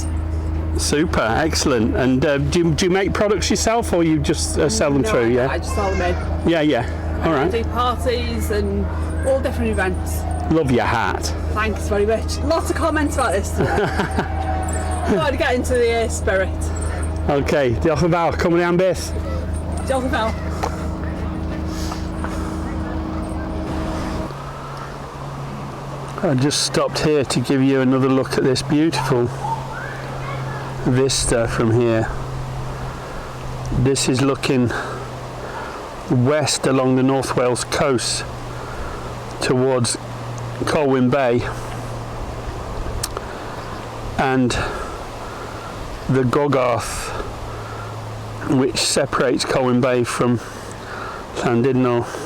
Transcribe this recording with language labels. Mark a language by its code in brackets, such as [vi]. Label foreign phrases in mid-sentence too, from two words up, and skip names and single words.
[en] Super, excellent. And do you make products yourself, or you just sell them through? Yeah. I just sell them in. Yeah. All I right. do parties and all different events. Love your hat. Thanks very much. Lots of comments about this today. Got to get into the spirit. [cy] Okay, diolch yn fawr. Cwmni am beth. Diolch yn fawr. [en] I just stopped here to give you another look at this beautiful vista from here. This is looking west along the North Wales coast towards Conwy Bay and the Gogarth, which separates Conwy Bay from Llandudno.